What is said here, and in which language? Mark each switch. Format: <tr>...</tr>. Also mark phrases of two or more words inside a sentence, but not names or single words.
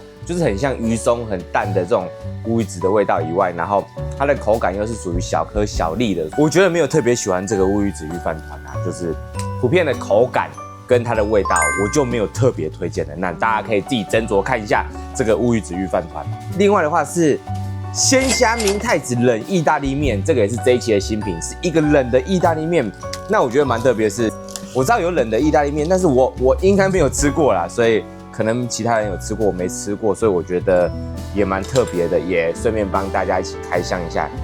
<zh>就是很像魚鬆很淡的這種烏魚子的味道以外，然後它的口感又是屬於小顆小粒的，我覺得沒有特別喜歡這個烏魚子御飯糰啊，就是普遍的口感跟它的味道，我就沒有特別推薦的。那大家可以自己斟酌看一下這個烏魚子御飯糰。另外的話是鮮蝦明太子冷意大利麵，這個也是這一期的新品，是一個冷的意大利麵。那我覺得蠻特別的是，我知道有冷的意大利麵，但是我應該沒有吃過啦，所以可能其他人有吃過，我沒吃過，所以我覺得也蠻特別的，也順便幫大家一起開箱一下。</zh>